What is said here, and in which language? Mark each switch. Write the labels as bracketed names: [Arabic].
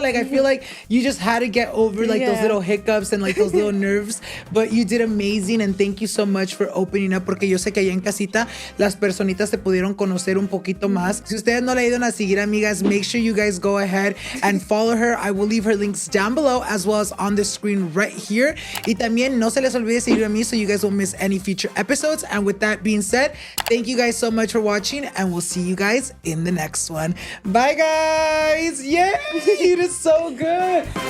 [English] Like, I feel like you just had to get over like those little hiccups and like those little nerves, but you did amazing, and thank you so much for opening up, [Spanish] porque yo sé que allá en casita las personitas te pudieron conocer un poquito más. Si ustedes no le ayudan a seguir, amigas, [English] make sure you guys go ahead and follow her. I will leave her links down below as well as on the screen right here. [Spanish] Y también no se les olvide seguir a mí [English] so you guys won't miss any future episodes. And with that being said, thank you guys so much for watching, and we'll see you guys in the next one. Bye, guys. Yay! It is so good.